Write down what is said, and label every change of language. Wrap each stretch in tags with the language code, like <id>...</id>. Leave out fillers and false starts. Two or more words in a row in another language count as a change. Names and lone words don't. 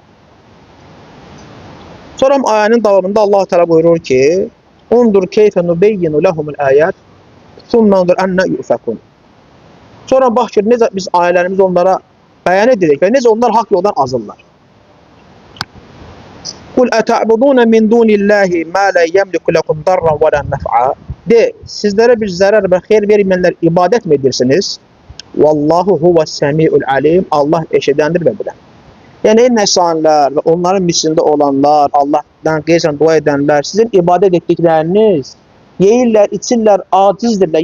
<az>Sonra ayənin davamında Allah Teala buyurur ki:</az> <ar>"انظر كيف نبين لهم الآيات ثم انظر أنى يؤفكون."</ar> <az>Sonra bax ki, necə biz ayələrimizi onlara bəyan edirik və necə onlar haqq yoldan azırlar.</az> <ar>قل أتعبدون من دون الله ما لا يملك لكم ضرا ولا نفعا.</ar> <az>De, sizlərə bir zərər və xeyir verməyənlər ibadət mi edirsiniz?</az> <ar>والله هو السميع العليم.</ar> <az>Allah eşidəndir və bilən. Yəni, nəsanlar və onların misində olanlar, Allahdan qeyzən dua edənlər, sizin ibadət etdikləriniz yeyirlər, içirlər, acizdirlər.</az>